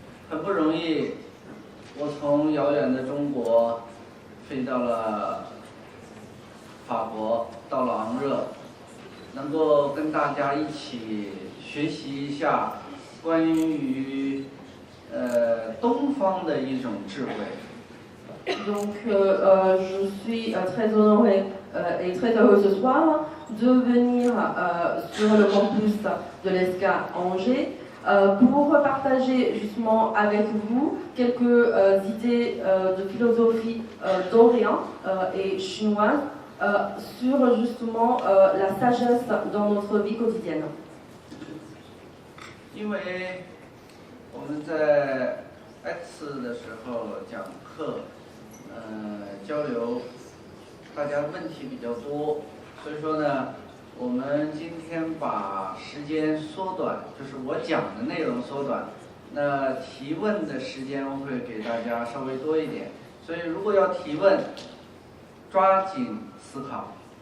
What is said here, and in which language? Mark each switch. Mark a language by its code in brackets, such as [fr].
[zh] 很不容易，我从遥远的中国飞到了法国，到了昂热，能够跟大家一起学习一下关于东方的一种智慧。 [fr] Donc, je suis très honorée et très heureuse ce soir de venir sur le campus de l'ESCA Angers pour partager justement avec vous quelques idées de philosophie d'Orient et chinoise sur justement la sagesse dans notre vie quotidienne. [zh] 因为我们在 X 的时候讲课。交流，大家问题比较多，所以说呢，我们今天把时间缩短，就是我讲的内容缩短，那提问的时间会给大家稍微多一点，所以如果要提问，抓紧思考。